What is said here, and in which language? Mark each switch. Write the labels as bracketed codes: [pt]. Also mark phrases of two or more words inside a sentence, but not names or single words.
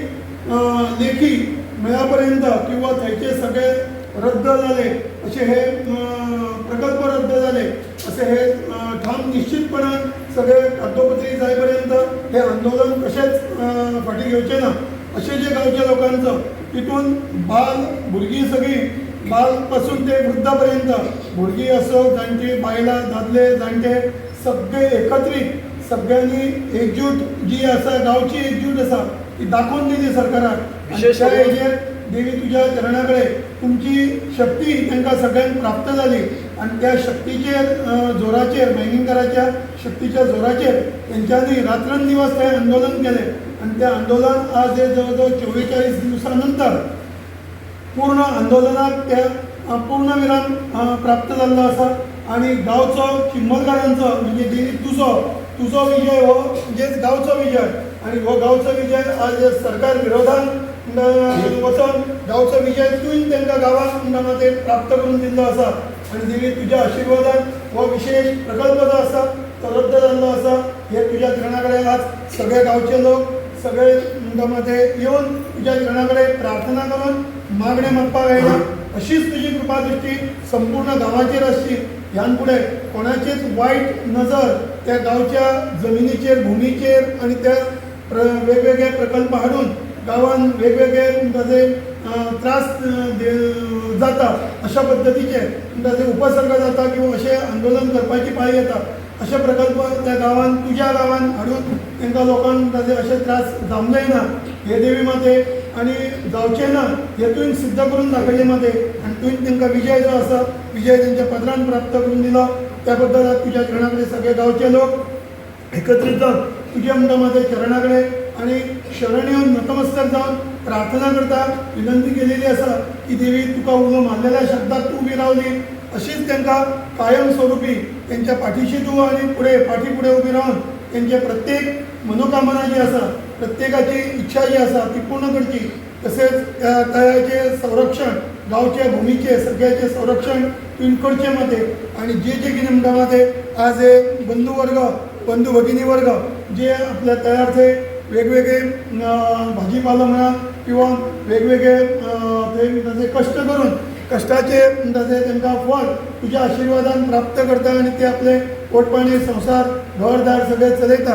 [mr] लेखी मेळापर्यंत किंवा त्याचे सगळे रद्द झाले असे हे प्रकल्प रद्द झाले असे [kok] हे ठाम निश्चितपणे सगळे कागदोपत्री जाईपर्यंत हे आंदोलन कसेच फाटी घेवचे ना असे जे गावच्या लोकांचं तिथून भुरगीं सगळी बालपासून ते वृद्धापर्यंत भुरगीं असो जाणटी बायलां दादले जाणटे सगळे एकत्रित सगळ्यांनी एकजूट जी आसा गावची एकजूट आसा ती दाखवून दिली सरकाराक. [mr] विशेष देवी तुझ्या चरणाकडे तुमची शक्ती त्यांना सगळ्यांक प्राप्त झाली आणि त्या शक्तीचेर जोराचेर बायणीकाराच्या शक्तीच्या जोराचेर त्यांच्यानी रात्रंदिवस ते आंदोलन केले आणि ते आंदोलन आज हे जवळजवळ 44 दिवसानंतर पूर्ण आंदोलनात त्या पूर्णविराम प्राप्त झालेलो आसा. [kok] आणि गावचो चिंबलकारांचो म्हणजे देवी तुझो विजय हो म्हणजेच गावचो विजय आणि हो गावचो विजय आज सरकार विरोधात वचून गावचो विजय तुवें तांकां गांवांत प्राप्त करून दिल्लो आसा. आणि देवी तुझ्या आशिर्वादान हो विशेष प्रकल्प जो आसा तो रद्द जाल्लो आसा. [mr] हे तुझ्या चरणाकडे आज सगळे गावचे लोक सगळे मध्ये येऊन तुझ्या चरणाकडे प्रार्थना करून मागणे मागपाक आयला. [kok] अशीच तुझी कृपा दृष्टी संपूर्ण गांवाचेर आसची. ह्यान पुढे कोणाचेच वाईट नजर त्या गावच्या जमिनीचेर भुमीचेर आणि त्या वेगवेगळे प्रकल्प हाडून गावान वेगवेगळे ताजे त्रास जाता अशा पद्धतीचे ताजे उपसर्ग जाता किंवा असे आंदोलन करपाची पाळी येता असे प्रकल्प त्या गावान तुझ्या गावान हाडून तांकां लोकांक ताजे असे त्रास जावंकय ना हे देवी माते आणि जावचे ना हे तुवें सिद्ध करून दाखयले माते आणि तुवें तांकां विजय जो आसा विजय त्यांच्या पदरान प्राप्त करून दिलो. त्या बद्दल तुझ्या चरणाकडे सगळे गावचे लोक एकत्रित जावन तुझ्या मध्ये चरणाकडे आणि शरण येऊन नतमस्तक जाऊन प्रार्थना करता विनंती केलेली असा की देवी तुका उलो मारलेल्या शब्दात तू उभी रावली अशीच तांकां कायमस्वरूपी त्यांच्या पाठीशी तू आणि पुढे पाठीपुढे उभी राहून त्यांचे प्रत्येक मनोकामना जी आसा प्रत्येकाची इच्छा जी आसा ती पूर्ण करची. तसेच तयाचे संरक्षण गावच्या भूमीचे सगळ्याचे संरक्षण तुवें करचे माते आणि जे कितें म्हणटा माते आज हे बंधू भगिनी वर्ग जे आपल्या तयार थंय वेगवेगळे भाजीपाला म्हणा किंवा वेगवेगळे ते कष्ट करून कष्टाचे तांकां फळ तुझ्या आशिर्वादान प्राप्त करता आणि ते आपले पोटपाणी संसार घरदार सगळे चलयता.